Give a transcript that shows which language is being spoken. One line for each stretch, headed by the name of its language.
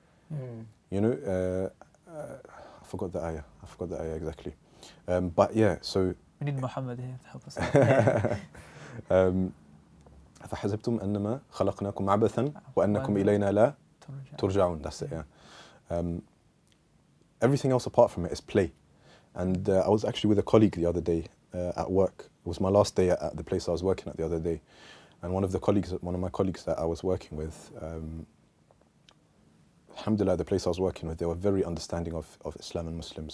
English: I forgot the ayah exactly. So... We need Muhammad here to help us.
Arabic: أفحسبتم أنما خلقناكم عبثا وأنكم إلينا لا ترجعون.
English: That's it, everything else apart from it is play. And I was actually with a colleague the other day at work. It was my last day at the place I was working at the other day. And one of my colleagues that I was working with, alhamdulillah, the place I was working with, they were very understanding of Islam and Muslims.